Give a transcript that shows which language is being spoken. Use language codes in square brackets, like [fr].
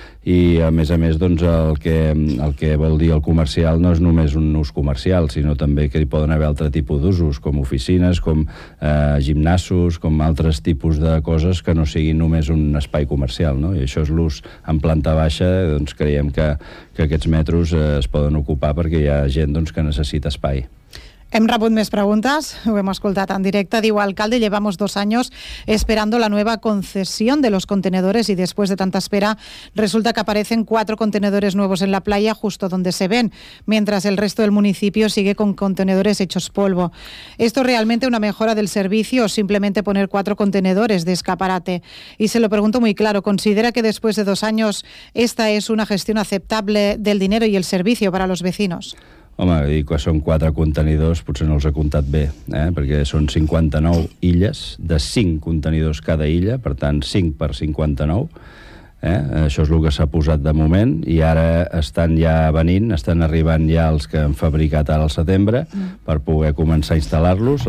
[ca] I a més doncs, el que vol dir el comercial no és només un ús comercial, sinó també que hi poden haver altre tipus d'usos, com oficines, com gimnasos, com altres tipus de coses que no siguin només un espai comercial, no? I això és l'ús en planta baixa, doncs creiem que aquests metros es poden ocupar perquè hi ha gent doncs, que necessita espai. Hem rebut més preguntes, ho hem escoltat en directe. [es] Diu, alcalde, llevamos 2 años esperando la nueva concesión de los contenedores y después de tanta espera resulta que aparecen 4 contenedores nuevos en la playa justo donde se ven, mientras el resto del municipio sigue con contenedores hechos polvo. ¿Esto es realmente una mejora del servicio o simplemente poner 4 contenedores de escaparate? Y se lo pregunto muy claro, ¿considera que después de 2 años esta es una gestión aceptable del dinero y el servicio para los vecinos? [ca] Home, i quan són 4 contenidors, potser no els he comptat bé, perquè són 59 illes, de 5 contenidors cada illa, per tant, 5 per 59, això és el que s'ha posat de moment, i ara estan ja venint, estan arribant ja els que han fabricat ara al setembre per poder començar a instal·lar-los.